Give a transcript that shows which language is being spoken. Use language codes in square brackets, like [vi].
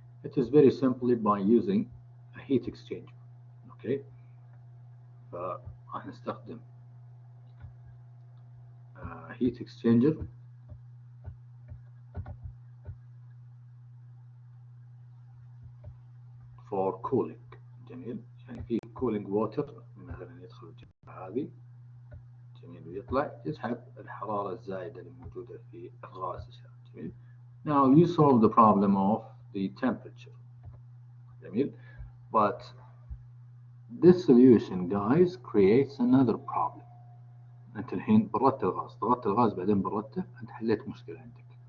[en] It is very simply by using a heat exchanger. Okay, [ar] فراح نستخدم [en] heat exchanger for cooling. [ar] جميل. يعني في cooling water مثلا يدخل الجهة هذه، جميل، ويطلع يسحب الحرارة الزائدة اللي موجودة في الغاز. جميل. [en] Now you solve the problem of the temperature. [ar] جميل. [en] But this solution, guys, creates another problem. [ar] انت الحين بردت الغاز، ضغطت الغاز بعدين بردته، انت حليت مشكلة عندك.